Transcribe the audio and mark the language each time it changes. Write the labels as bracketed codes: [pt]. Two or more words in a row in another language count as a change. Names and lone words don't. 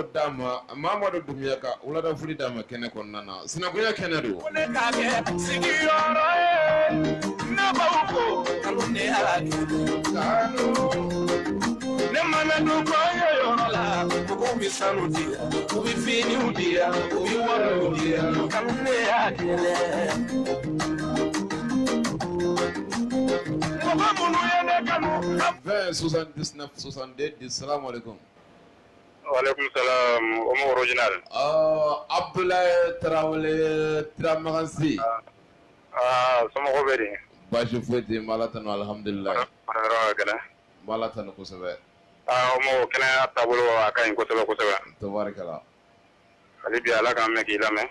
[bm] d'a ma Mamadu Dumuyaka wulada foli d'a ma kɛnɛ kɔnɔna na sinankunya kɛnɛ don ko ne ka kɛ sigiyɔrɔ ye ne b'aw ko kanu ne ala kanu ne mana don kɔɲɔ yɔrɔ la mɔgɔw bɛ sanu di u bɛ finiw di yan u bɛ wariw di yan kanu ne y'a kɛlɛ mɔgɔ minnu ye ne kanu 20 79 70 [ar] السلام عليكم. وعليكم السلام, [bm] Omo original. Abdoulaye Traoré Tramagansi. Sama ko beri. Baasi foyi tɛ yen, Ala tanu alhamdulillah. Ala tanu kosɛbɛ. Omo kɛnɛya taabolo a ka ɲi kosɛbɛ kosɛbɛ. Tabarikala. Hali bi Ala k'an mɛn k'i lamɛn.